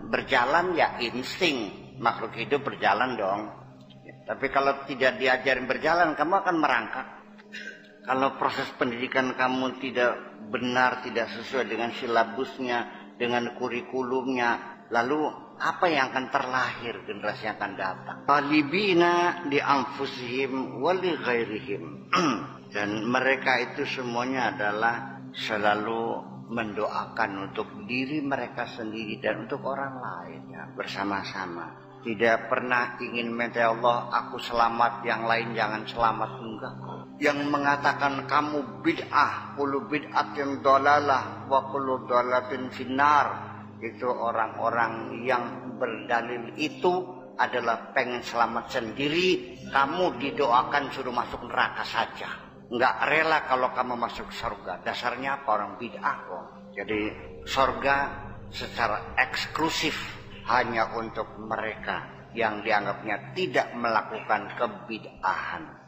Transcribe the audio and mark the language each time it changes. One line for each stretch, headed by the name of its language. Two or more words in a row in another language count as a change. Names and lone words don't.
Indonesian: Berjalan ya insting, makhluk hidup berjalan dong. Tapi kalau tidak diajarin berjalan, kamu akan merangkak. Kalau proses pendidikan kamu tidak benar, tidak sesuai dengan silabusnya, dengan kurikulumnya, lalu apa yang akan terlahir generasi yang akan datang?
Arabic: طالبين لأنفسهم ولغيرهم.
Indonesian: Dan mereka itu semuanya adalah selalu mendoakan untuk diri mereka sendiri dan untuk orang lain, ya, bersama-sama. Tidak pernah ingin minta Allah aku selamat, yang lain jangan selamat, enggak. Yang mengatakan kamu bid'ah,
Arabic: كل بدعة ضلالة وكل ضلالة في النار,
Indonesian: itu orang-orang yang berdalil itu adalah pengen selamat sendiri. Kamu didoakan suruh masuk neraka saja, enggak rela kalau kamu masuk surga. Dasarnya apa? Orang bid'ah kok. Jadi surga secara eksklusif hanya untuk mereka yang dianggapnya tidak melakukan kebid'ahan.